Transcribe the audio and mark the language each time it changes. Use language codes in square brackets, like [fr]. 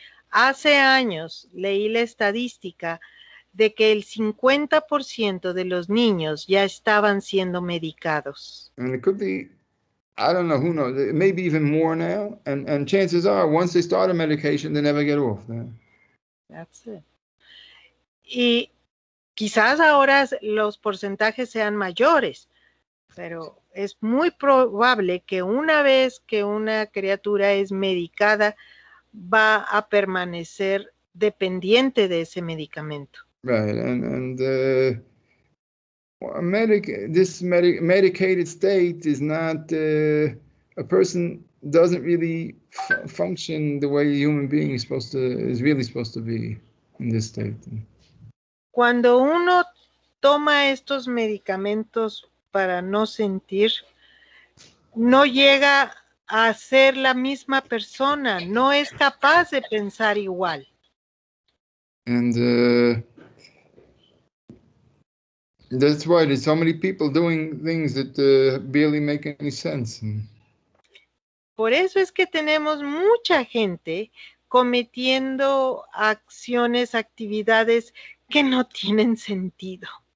[es] Hace años leí la estadística de que el 50% de los niños ya estaban siendo medicados. [en] And it could be, I don't know, who knows, maybe even more now. And chances are, once they start a medication, they never get off. That's it. [es] Y quizás ahora los porcentajes sean mayores, pero es muy probable que una vez que una criatura es medicada, va a permanecer dependiente de ese medicamento. [en] Right, and Medicated state is not, a person doesn't really function the way a human being is really supposed to be in this state. [es] Cuando uno toma estos medicamentos para no sentir, no llega a ser la misma persona, no es capaz de pensar igual. [en] And that's why there's so many people doing things that barely make any sense. [es] Por eso es que tenemos mucha gente cometiendo acciones, actividades que no tienen sentido.